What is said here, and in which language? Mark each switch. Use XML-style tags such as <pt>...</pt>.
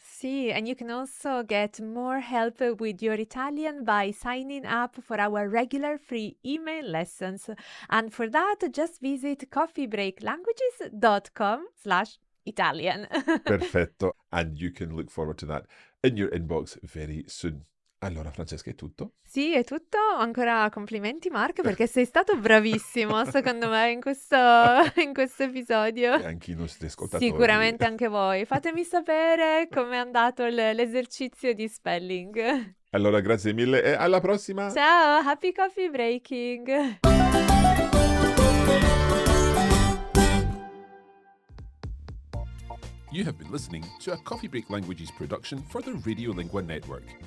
<en>Sì, and you can also get more help with your Italian by signing up for our regular free email lessons. And for that, just visit coffeebreaklanguages.com/Italian.</en> <it>Perfetto.</it> <en>And you can look forward to that in your inbox very soon.</en> <it>Allora, Francesca, è tutto? Sì, è tutto. Ancora complimenti, Mark, perché sei stato bravissimo, secondo me, in questo episodio. E anche i nostri ascoltatori. Sicuramente anche voi. Fatemi sapere com'è andato l'esercizio di spelling. Allora, grazie mille e alla prossima!</it> <en>Ciao, happy coffee breaking! You have been listening to a Coffee Break Languages production for the Radiolingua Network.</en>